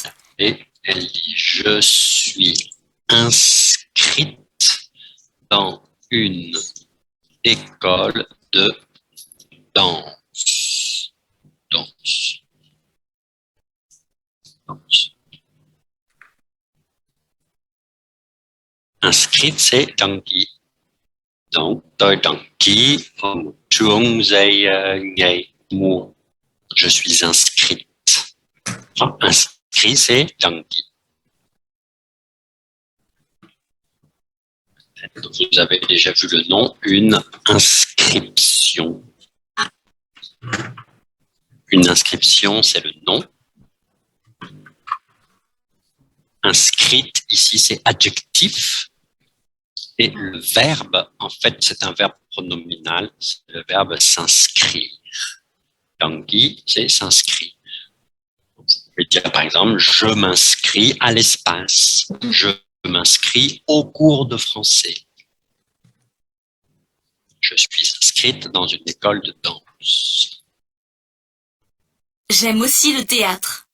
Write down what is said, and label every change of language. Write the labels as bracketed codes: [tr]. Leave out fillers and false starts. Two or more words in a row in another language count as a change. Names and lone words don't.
[fr] Et elle dit, je suis inscrite dans une école de danse. Danse. Danse. Inscrite, c'est [vi] đăng ký. Donc, tôi đăng ký ở một trường dạy nghề múa. [fr] Je suis inscrite. Inscrit, c'est [vi] đăng ký. [fr] Vous avez déjà vu le nom, une inscription. Une inscription, c'est le nom. Inscrite, ici, c'est adjectif. Et le verbe, en fait, c'est un verbe pronominal. C'est le verbe s'inscrire. [vi] Đăng ký, [fr] c'est s'inscrire. vais dire par exemple, je m'inscris à l'espace. Je m'inscris au cours de français. Je suis inscrite dans une école de danse. J'aime aussi le théâtre.